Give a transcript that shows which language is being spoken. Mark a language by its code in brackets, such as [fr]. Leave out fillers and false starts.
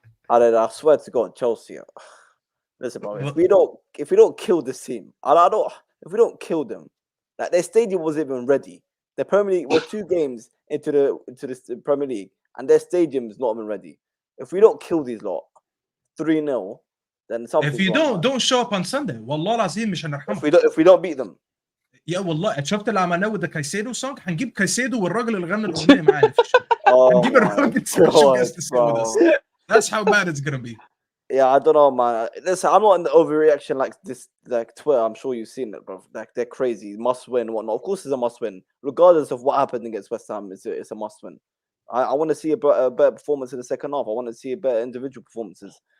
[en] I swear to God, Chelsea. Listen, bro. If we don't kill this team, if we don't kill them, like their stadium wasn't even ready. The Premier League, we're 2 games into the Premier League, and their stadium's not even ready. If we don't kill these lot 3-0, then something. If you don't show up on Sunday, [ar] والله العظيم مش هنرحمك. [en] If we don't beat them. [ar] يا والله شفت اللي عملناه وده كايسيدو سونج، هنجيب كايسيدو والراجل اللي غنى الاغنيه معانا في الشارع. هنجيب الراجل [en] special guest to sing with us. That's how bad it's gonna be. Yeah, I don't know, man. Listen, I'm not in the overreaction like this, like Twitter. I'm sure you've seen it, bro. Like they're crazy, must win, whatnot. Of course, it's a must win, regardless of what happened against West Ham. It's a must win. I want to see a better performance in the second half. I want to see better individual performances.